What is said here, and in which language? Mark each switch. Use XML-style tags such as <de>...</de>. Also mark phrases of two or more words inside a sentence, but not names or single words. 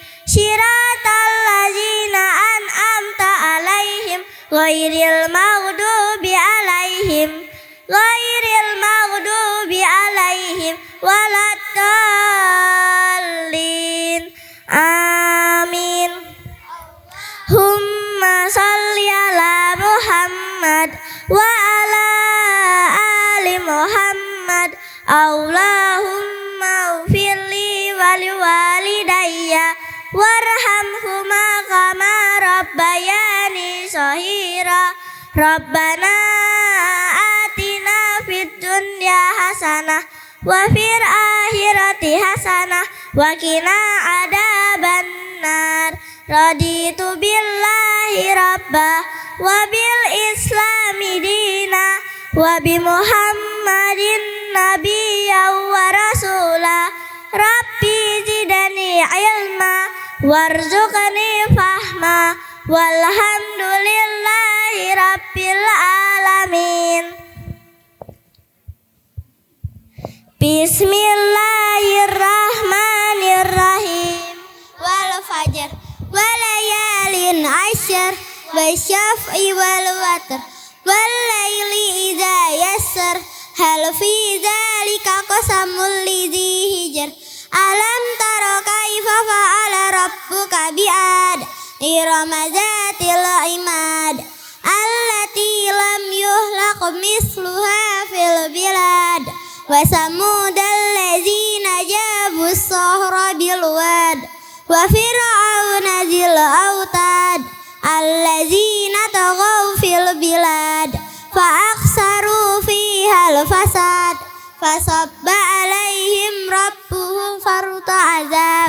<ar>صراط الذين أنعمت عليهم غير المغضوب عليهم ولا الضالين. Amin. اللهم صل على محمد وعلى آل محمد. اللهم اغفر لي ولوالدي وارحمهما كما ربياني صغيرا. ربنا آتنا في الدنيا حسنة وفي الآخرة حسنة وقنا عذاب النار. رضيت بالله ربا وبالإسلام دينا وبمحمد نبيا ورسولا. رب زدني علما وارزقني فهما والحمد لله رب العالمين. بسم الله الرحمن الرحيم. والفجر وليال عشر والشفع والوتر والليل إذا يسر هل في ذلك قسم لذي حجر. ألم تر كيف فعل ربك بعاد إرم ذات العماد التي لم يخلق مثلها في البلاد وثمود الذين جابوا الصخر بالواد وفرعون ذي الأوتاد الذين طغوا في البلاد فأكثروا فيها الفساد فصب عليهم ربهم سوط عذاب.</ar>